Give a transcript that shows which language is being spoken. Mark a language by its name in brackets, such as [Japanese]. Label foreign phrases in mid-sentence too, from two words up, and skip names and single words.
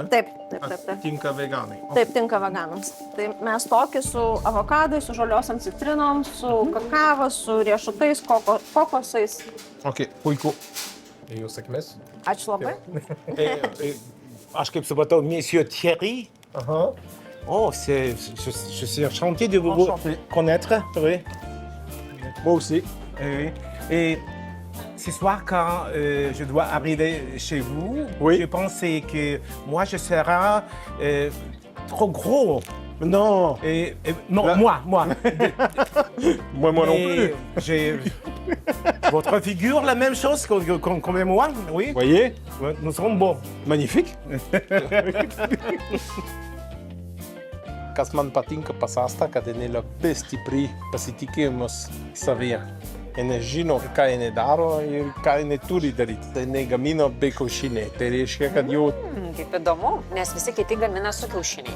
[Lithuanian] Taip. Tinka veganai. Taip, tinka veganams. Tai mes tokį su avokadais, su žaliosiam citrinom, su kakava, su riešutais, kokosais. Ok, puiku. Jūs sėkmės? Ačiū labai. Aš kaip supratau, [French] Monsieur Thierry. Aha. Oh, je suis enchanté de vous connaître. Oui. Moi aussi. Oui. Et ce soir, quand je dois arriver chez vous, Oui. je pensais que moi, je serai trop gros. Non. Non, Là- moi. Moi non Mais plus. j'ai votre figure, la même chose comme moi, oui. Voyez? Ouais, nous serons bons. Magnifique. [Lithuanian] Kas man patinka pas Astą, kad jinai labai stipriai pasitikėjimas savyje. Jinai žino, ką jinai daro ir ką jinai turi daryti. Tai jinai gamina be kiaušiniai. Tai reiškia, kad jau Kaip įdomu, nes visi kiti gamina su kiaušiniais.